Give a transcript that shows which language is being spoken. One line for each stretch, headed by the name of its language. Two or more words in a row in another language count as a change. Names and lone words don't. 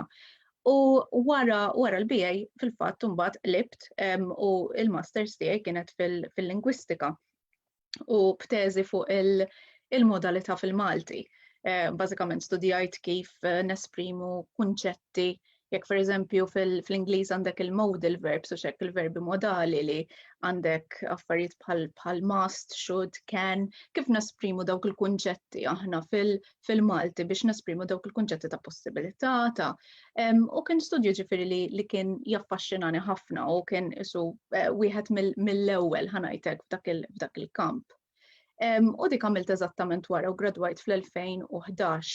Maltese: U wara l-BA fil-fatt imbagħad libt u l-masters tiegħi kienet fil-lingwistika u b'teżi fuq il-modalità fil-Malti. Bażikament studjajt kif nesprimu kunċetti, jekk pereżempju fl-Ingliż għandek il-
English: modal verbs
Maltese: u xekk il-verbi modali li għandek affarijiet bħal
English: must, should, can,
Maltese: kif nesprimu dawk il-kunċetti aħna fil-Malti biex nesprimu dawk il-kunċetti ta' possibilità ta' u kien studju ġifieri li kien jaffaxxinani ħafna u kien isu wieħed mill-ewwel ħanajtek f'dak il-kamp. U dik għamilt eżattament wara u gradwajt fl-2011.